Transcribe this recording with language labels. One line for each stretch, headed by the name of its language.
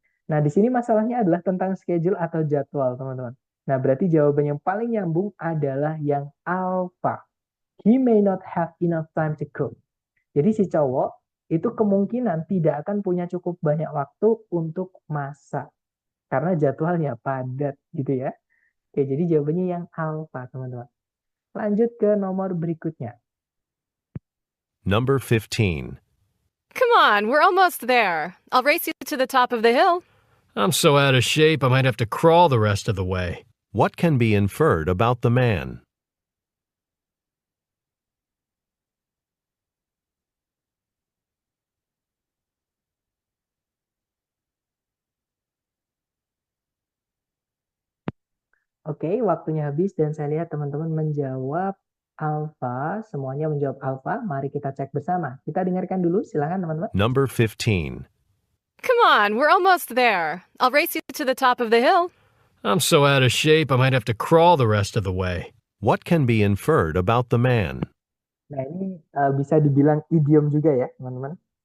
Indonesian: Nah, di sini masalahnya adalah tentang schedule atau jadwal, teman-teman. Nah, berarti jawaban yang paling nyambung adalah yang alpha.
English: He may not have enough time to cook.
Indonesian: Jadi si cowok itu kemungkinan tidak akan punya cukup banyak waktu untuk masak. Karena jadwalnya padat gitu ya. Oke, jadi jawabannya yang alpha, teman-teman. Lanjut ke nomor berikutnya.
English: Number 15. Come on, we're almost there. I'll race you to the top of the hill. I'm so out of shape I might have to crawl the rest of the way. What can be inferred about the man?
Indonesian: Oke, waktunya habis dan saya lihat teman-teman menjawab alfa. Semuanya menjawab alfa. Mari kita cek bersama. Kita dengarkan dulu, silakan teman-teman.
English: Number 15. Come on, we're almost there. I'll race you to the top of the hill. I'm so out of shape I might have to crawl the rest of the way. What can be inferred about the man?
Indonesian: Nah, ini bisa dibilang idiom juga ya, teman-teman.